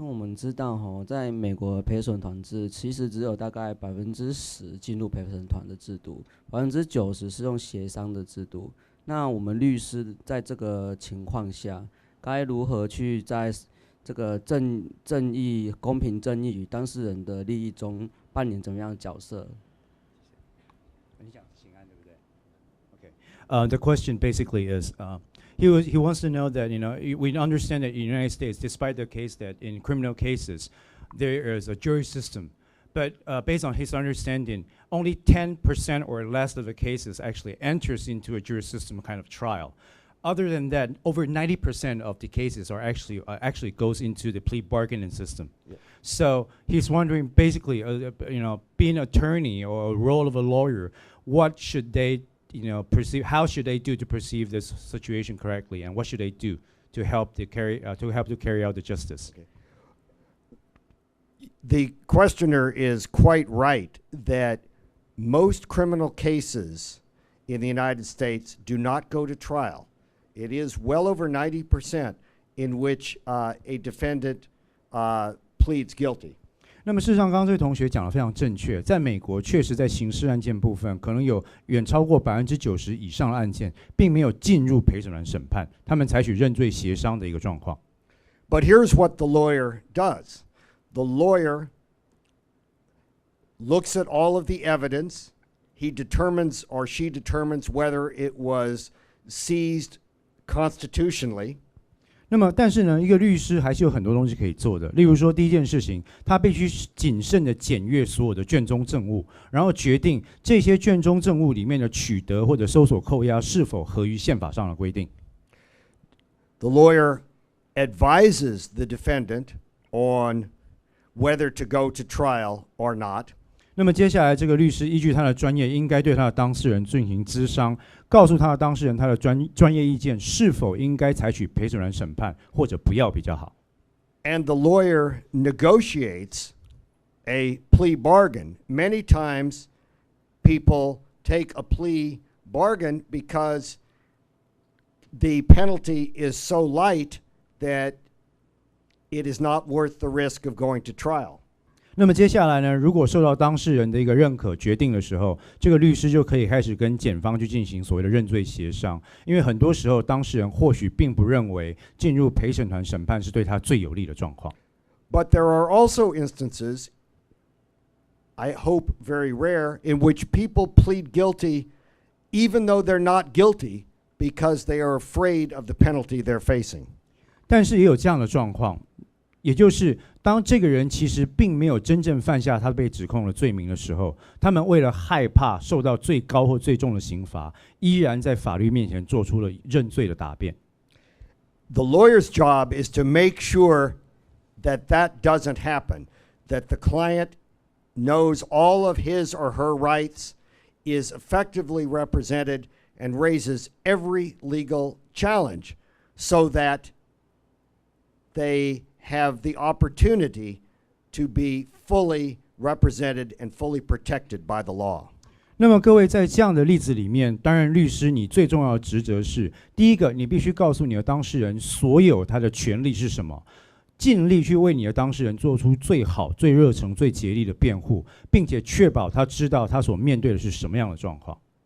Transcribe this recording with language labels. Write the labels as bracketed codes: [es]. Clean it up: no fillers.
[zh] 那我们知道在美国陪审团制其实只有大概10%进入陪审团的制度，90%是用协商的制度。那我们律师在这个情况下，该如何去在这个正义、公平正义与当事人的利益中扮演怎么样的角色？你讲刑案对不对 ？Okay. [en] The question basically is. He wants to know that, we understand that in the United States, despite the case that in criminal cases, there is a jury system. But based on his understanding, only 10% or less of the cases actually enters into a jury system kind of trial. Other than that, over 90% of the cases are actually goes into the plea bargaining system. Yeah. So he's wondering, basically, being an attorney or a role of a lawyer, what should they perceive? How should they do to perceive this situation correctly, and what should they do to help to carry out the justice? Okay. The questioner is quite right that most criminal cases in the United States do not go to trial. It is well over 90% in which a defendant pleads guilty. [zh] 那么事实上，刚刚这位同学讲得非常正确，在美国确实在刑事案件部分，可能有远超过90%以上的案件，并没有进入陪审团审判，他们采取认罪协商的一个状况。 [en] But here's what the lawyer does. The lawyer looks at all of the evidence. He determines or she determines whether it was seized constitutionally. [zh] 那么，但是呢，一个律师还是有很多东西可以做的。例如说，第一件事情，他必须谨慎地检阅所有的卷宗证物，然后决定这些卷宗证物里面的取得或者搜索扣押是否合于宪法上的规定。 [en] The lawyer advises the defendant on whether to go to trial or not. [zh] 那么接下来，这个律师依据他的专业，应该对他的当事人进行咨商，告诉他的当事人他的专业意见是否应该采取陪审团审判，或者不要比较好。 [en] And the lawyer negotiates a plea bargain. Many times, people take a plea bargain because the penalty is so light that it is not worth the risk of going to trial. [zh] 那么接下来呢，如果受到当事人的一个认可决定的时候，这个律师就可以开始跟检方去进行所谓的认罪协商，因为很多时候当事人或许并不认为进入陪审团审判是对他最有利的状况。 [en] But there are also instances, I hope very rare, in which people plead guilty even though they're not guilty because they are afraid of the penalty they're facing. [zh] 但是也有这样的状况，也就是当这个人其实并没有真正犯下他被指控的罪名的时候，他们为了害怕受到最高或最重的刑罚，依然在法律面前做出了认罪的答辩。 [en] The lawyer's job is to make sure that that doesn't happen, that the client knows all of his or her rights, is effectively represented, and raises every legal challenge so that they have the opportunity to be fully represented and fully protected by the law. [zh] 那么各位在这样的例子里面，当然律师你最重要的职责是，第一个，你必须告诉你的当事人所有他的权利是什么，尽力去为你的当事人做出最好、最热诚、最竭力的辩护，并且确保他知道他所面对的是什么样的状况。